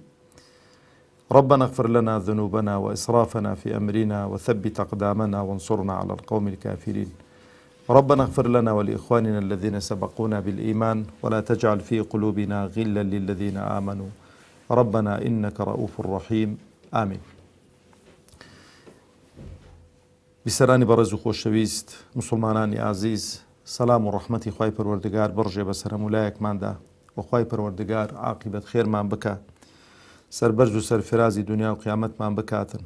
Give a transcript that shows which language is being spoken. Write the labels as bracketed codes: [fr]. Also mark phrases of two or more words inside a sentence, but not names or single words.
[ar] ربنا اغفر لنا ذنوبنا وإسرافنا في أمرنا وثبت أقدامنا وانصرنا على القوم الكافرين. ربنا اغفر لنا ولإخواننا الذين سبقونا بالإيمان ولا تجعل في قلوبنا غلا للذين آمنوا ربنا إنك رؤوف رحيم آمين. [ckb] بیسەرانی بەڕێز و خۆشەویست مسلمانانی ئازیز، سەلام و ڕەحمەتی خوای پەروەردگار بڕژێ بەسەر هەمولایەکماندا و خوای پەروەردگار عاقیبەت خێرمان بکە، سەربەرز و سەرفرازی دنیا و قیامەتمان بکاتن.